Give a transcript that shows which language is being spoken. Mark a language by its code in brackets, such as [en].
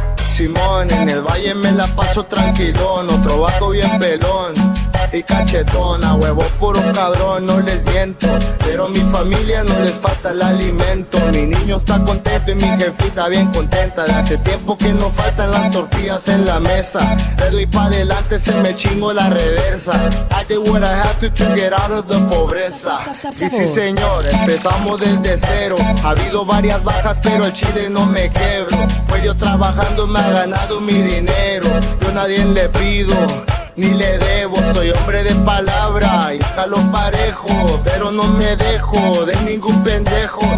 [es] Simón, en el Valle me la paso tranquilón. Otro vato bien pelón y cachetón, a huevo puro cabrón, no les miento. Pero a mi familia no les falta el alimento. Mi niño está contento y mi jefita bien contenta. De hace tiempo que no faltan las tortillas en la mesa. Le doy pa' adelante, se me chingo la reversa. [en] I did what I had to get out of the [es] pobreza. Y sí señor, empezamos desde cero. Ha habido varias bajas pero el chile no me quebro. Pues yo trabajando me ha ganado mi dinero. Yo a nadie le pido ni le debo, soy hombre de palabra y jalo parejo, pero no me dejo de ningún pendejo.